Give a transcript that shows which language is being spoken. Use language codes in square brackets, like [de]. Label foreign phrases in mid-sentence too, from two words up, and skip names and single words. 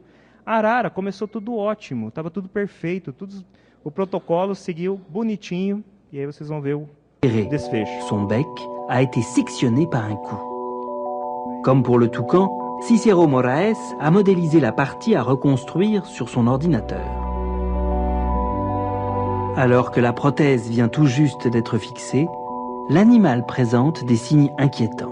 [pt] A arara começou tudo ótimo, estava tudo perfeito, o protocolo seguiu bonitinho, e aí vocês vão ver o desfecho. [fr] Son bec a été sectionné par un coup. Comme pour le toucan, Cicero Moraes a modélisé la partie à reconstruire sur son ordinateur. Alors que la prothèse vient tout juste d'être fixée, l'animal présente des signes inquiétants.